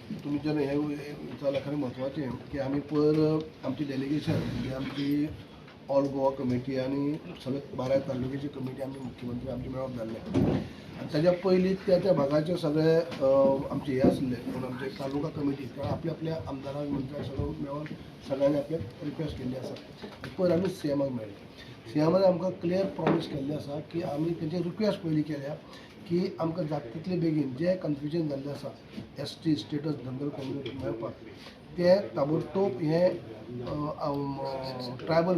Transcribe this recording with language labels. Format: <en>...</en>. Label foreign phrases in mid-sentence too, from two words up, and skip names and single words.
<mr>तुम्ही जर हे विचारलं खरं महत्त्वाचे की आम्ही आमची डेलिगेशन म्हणजे आमची ऑल गोवा कमिटी आणि सगळे 12 तालुक्याची कमिटी</mr> <kok>आम्ही मुख्यमंत्री आमचे मेळप जाल्ले आणि त्याच्या पयलीं त्या भागाचे सगळे आमचे हे आसले पूण आमचे तालुका कमिटी कारण आपल्या आमदारांक मंत्र्यांक सगळो मेळोन सगळ्यांनी आपल्याक रिक्वेस्ट केल्ली आसा पयर आमी सीएमाक मेळ्ळे सीएमान आमकां</kok> <en>clear promise</en> <kok>केल्लें आसा की आमी तेंचे रिक्वेस्ट पयलीं केल्या की आमकां जाता तितले बेगीन जे कन्फ्युजन जाल्लें आसा</kok> <en>ST status</en> <kok>धनगर कम्युनिटी मेळपाक ते ताबडतोब हे ट्रायबल</kok>